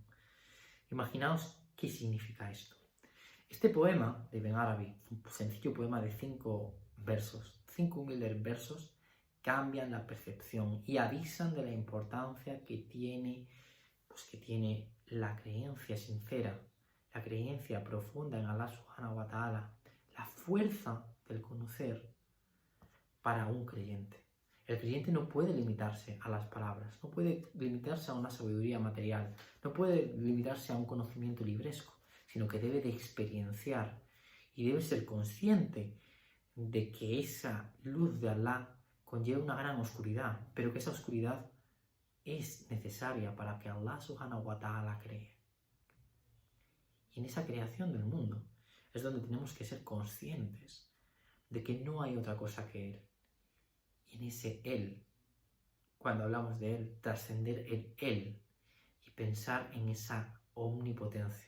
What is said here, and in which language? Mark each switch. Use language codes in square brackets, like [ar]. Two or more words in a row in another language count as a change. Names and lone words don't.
[es] Imaginaos qué significa esto. Este poema de Ibn Arabi, un sencillo poema de 5 versos, 5 humildes versos, cambian la percepción y avisan de la importancia que tiene la creencia sincera, la creencia profunda en [ar] الله سبحانه وتعالى, [es] la fuerza del conocer para un creyente. El creyente no puede limitarse a las palabras, no puede limitarse a una sabiduría material, no puede limitarse a un conocimiento libresco, sino que debe de experienciar y debe ser consciente de que esa luz de Allah conlleva una gran oscuridad, pero que esa oscuridad es necesaria para que [ar] الله سبحانه وتعالى [es] cree. Y en esa creación del mundo es donde tenemos que ser conscientes de que no hay otra cosa que Él. Y en ese Él, cuando hablamos de Él, trascender el Él y pensar en esa omnipotencia.